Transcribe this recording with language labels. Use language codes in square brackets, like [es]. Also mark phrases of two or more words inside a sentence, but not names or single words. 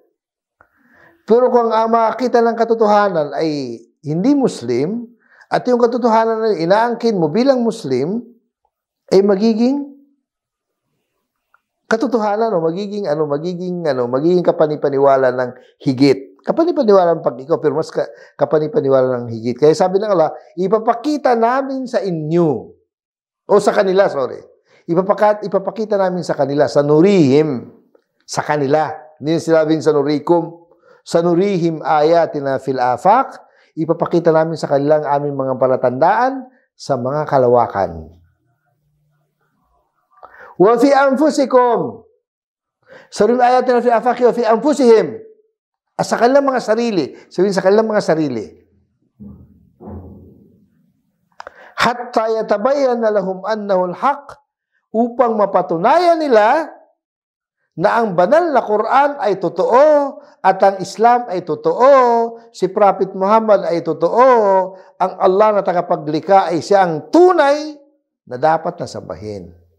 [tl] Pero kung ang makakita ng katotohanan ay hindi Muslim, at yung katotohanan na inaangkin mo bilang Muslim, ay magiging katotohanan o magiging kapanipaniwala ng higit. Kapanipaniwala ng pag ikaw, pero mas kapanipaniwala ng higit. Kaya sabi ng Allah, ipapakita namin sa inyo, o sa kanila, sorry. Ipapakita namin sa kanila, sa nurihim, sa kanila. Hindi sinabing sa nurikum. [ar] سنريهم آياتنا في الآفاق, [tl] ipapakita namin sa kanila ang aming mga palatandaan sa mga kalawakan. [ar] وفي أنفسكم. سنريهم آياتنا في الآفاق وفي أنفسهم. [tl] Sa kanilang mga sarili. Sabihin sa kanilang mga sarili. [ar] حتى يتبين لهم أنه الحق, [tl] upang mapatunayan nila na ang banal na Quran ay totoo at ang Islam ay totoo, si Prophet Muhammad ay totoo, ang Allah na tagapaglikha ay siya ang tunay na dapat na sambahin.